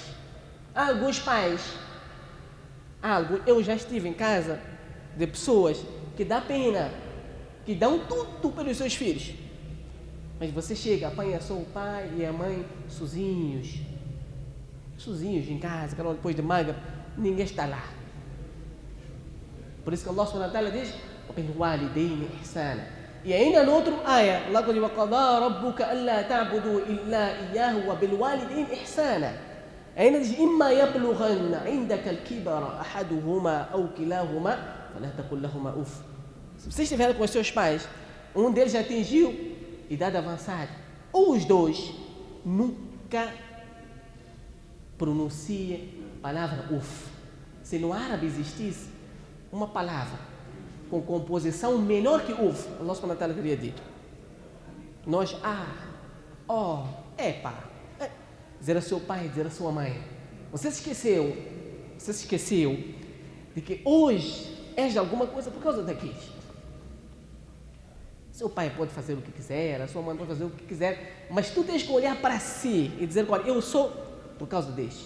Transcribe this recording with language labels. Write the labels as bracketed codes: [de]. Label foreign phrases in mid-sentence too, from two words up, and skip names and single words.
[pt] Alguns pais, eu já estive em casa de pessoas que dá pena, que dão tudo pelos seus filhos. Mas você chega, apanha só o pai e a mãe sozinhos em casa, depois de magra, ninguém está lá. Por isso que [ar] الله سبحانه وتعالى [pt] diz, [ar] وَبِالْوَالِدَيْنِ إِحْسَانًا. [pt] E ainda no outro ayah, Allah diz, [ar] وَقَضَى رَبُّكَ أَلَّا تَعْبُدُوا إِلَّا إِيَّاهُ وَبِالْوَالِدَيْنِ إِحْسَانًا. [pt] Ainda diz, [ar] إِمَّا يَبْلُغَنَّ عِنْدَكَ الْكِبَرَ أَحَدُهُمَا أَوْ كِلَاهُمَا فَلَا تَقُلْ لَهُمَا أُفٍّ. [pt] Se você estiver com os seus pais, um deles já atingiu idade avançada, ou os dois, nunca pronuncie a palavra uf. Se no árabe existisse uma palavra com composição menor que uf, [ar] الله سبحانه وتعالى [pt] teria dito. Nós, dizer a seu pai, dizer a sua mãe. Você se esqueceu de que hoje és de alguma coisa por causa daqueles. Seu pai pode fazer o que quiser, a sua mãe pode fazer o que quiser, mas tu tens que olhar para si e dizer, olha, eu sou por causa deste.